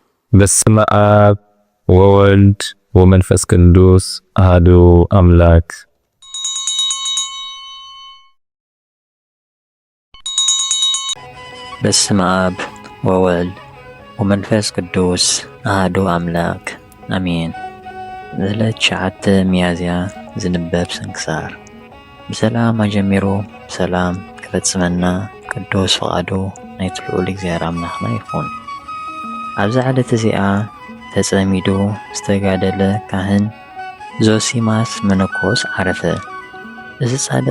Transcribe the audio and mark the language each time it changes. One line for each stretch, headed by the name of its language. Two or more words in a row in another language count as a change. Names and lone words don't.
Geez: በስመ አብ ወወልድ ወመንፈስ ቅዱስ አሐዱ አምላክ። በስመ አብ ወወልድ ወመንፈስ ቅዱስ አሐዱ አምላክ አሜን።
Tigrinya: ዕለት 9 ሚያዝያ ዝንበብ ስንክሳር። ብሰላም አጀሚሩ ብሰላም ክፈጽመና ቅዱስ ፈቃዱ ናይቲ ልዑል እግዚአብሔር አምላኽና ይኹን። ኣብዚ ዓለት እዚኣ ተጸሚዱ ዝተጋደለ ካህን ዞሲማስ መነኮስ ዓረፈ። እዚ ጻድቕ